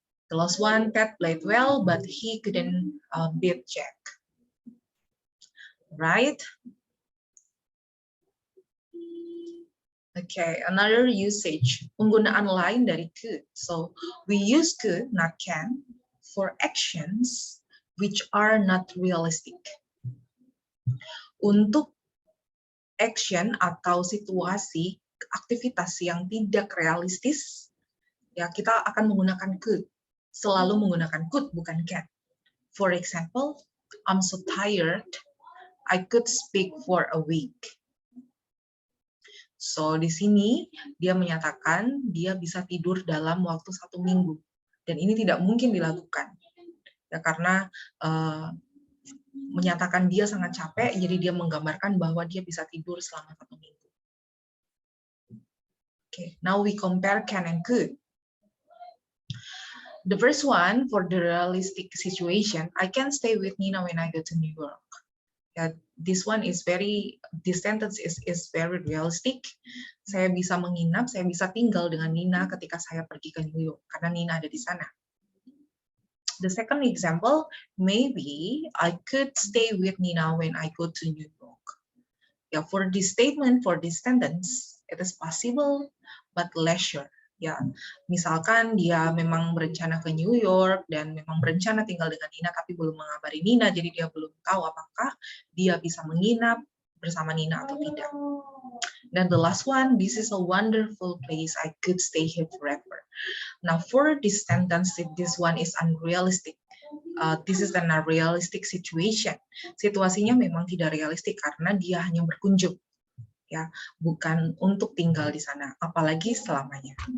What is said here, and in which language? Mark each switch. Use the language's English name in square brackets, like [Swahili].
[English] The last one, Ted played well, but he couldn't beat Jack. Right? [Indonesian] Okay, [English] another usage, [Indonesian] penggunaan lain dari could. [English] So we use could, not can, for actions which are not realistic. [Indonesian] Untuk action atau situasi, aktivitas yang tidak realistis, ya kita akan menggunakan could. Selalu menggunakan could, bukan can. [English] For example, I'm so tired, I could speak for a week. [Indonesian] So, di sini dia menyatakan dia bisa tidur dalam waktu 1 minggu. Dan ini tidak mungkin dilakukan. Ya, karena menyatakan dia sangat capek, jadi dia menggambarkan bahwa dia bisa tidur selama 1 minggu. [English] Okay, now we compare can and could. The first one, for the realistic situation, I can stay with Nina when I go to New York. This one is this sentence is very realistic. [Indonesian] Saya bisa menginap, saya bisa tinggal dengan Nina ketika saya pergi ke New York, karena Nina ada di sana. [English] The second example, maybe I could stay with Nina when I go to New York. Yeah, for this statement, for this sentence, it is possible, but leisure. [Indonesian] Ya, misalkan dia memang berencana ke New York dan memang berencana tinggal dengan Nina, tapi belum mengabari Nina, jadi dia belum tahu apakah dia bisa menginap bersama Nina atau tidak. [English] Dan the last one, this is a wonderful place, I could stay here forever. Now for this sentence, this one is unrealistic. This is an unrealistic situation. [Indonesian] Situasinya memang tidak realistik karena dia hanya berkunjung. Ya, bukan untuk tinggal di sana, apalagi selamanya.